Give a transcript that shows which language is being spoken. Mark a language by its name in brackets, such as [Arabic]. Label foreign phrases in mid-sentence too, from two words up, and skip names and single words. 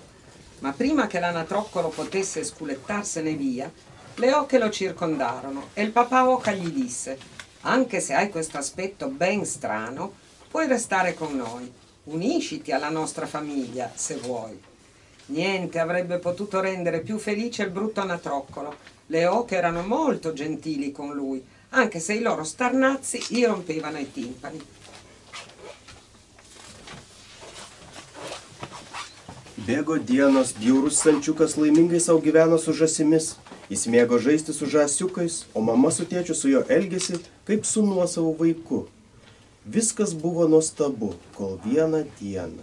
[Italian] Ma prima che l'anatroccolo potesse sculettarsene via, le oche lo circondarono e il papà oca gli disse: anche se hai questo aspetto ben strano, puoi restare con noi. Unisciti alla nostra famiglia, se vuoi. Niente avrebbe potuto rendere più felice il brutto anatroccolo. Le oche erano molto gentili con lui, anche se I loro starnazzi gli rompevano I timpani. [Lithuanian] Bėgo dienos, bjaurus sančiukas laimingai sau gyveno su žąsimis. Jis mėgo žaisti su žąsiukais, o mama su tėčiu su jo elgėsi kaip su nuosavu vaiku. Viskas buvo nuostabu, kol vieną dieną.